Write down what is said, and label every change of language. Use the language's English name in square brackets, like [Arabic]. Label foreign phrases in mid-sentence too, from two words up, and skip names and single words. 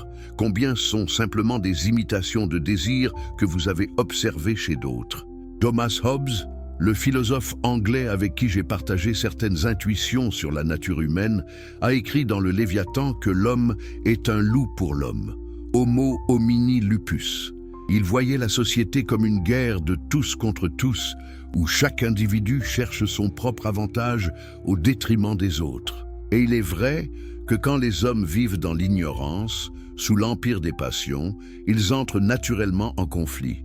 [French] Combien sont simplement des imitations de désirs que vous avez observés chez d'autres? Thomas Hobbes, le philosophe anglais avec qui j'ai partagé certaines intuitions sur la nature humaine, a écrit dans le Léviathan que l'homme est un loup pour l'homme, [Latin] Homo homini lupus. [French] Il voyait la société comme une guerre de tous contre tous, où chaque individu cherche son propre avantage au détriment des autres. Et il est vrai que quand les hommes vivent dans l'ignorance, sous l'empire des passions, ils entrent naturellement en conflit.